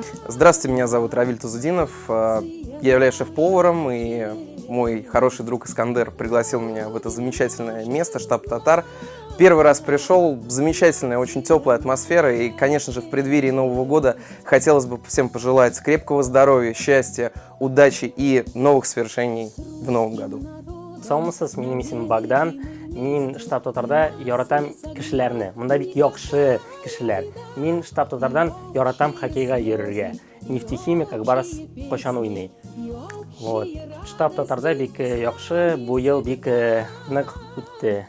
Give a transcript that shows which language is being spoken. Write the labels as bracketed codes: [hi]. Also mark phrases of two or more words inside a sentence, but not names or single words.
[ru] Здравствуйте, меня зовут Равиль Тузудинов, я являюсь шеф-поваром, и мой хороший друг Искандер пригласил меня в это замечательное место, штаб татар. Первый раз пришел, замечательная, очень теплая атмосфера, и, конечно же, в преддверии Нового года хотелось бы всем пожелать крепкого здоровья, счастья, удачи и новых свершений в Новом году. [kk] Саламатсыз, менің есімім [tt] Богдан. Мен штаб татарда яратам кешеләрне. Монда бик яхшы кешеләр. Мен штаб татардан яратам хоккейга йөрергә. Нефтехимик Акбарс качан уйный. Вот. Штаб татарда бик яхшы, бу ел бик нык үтте.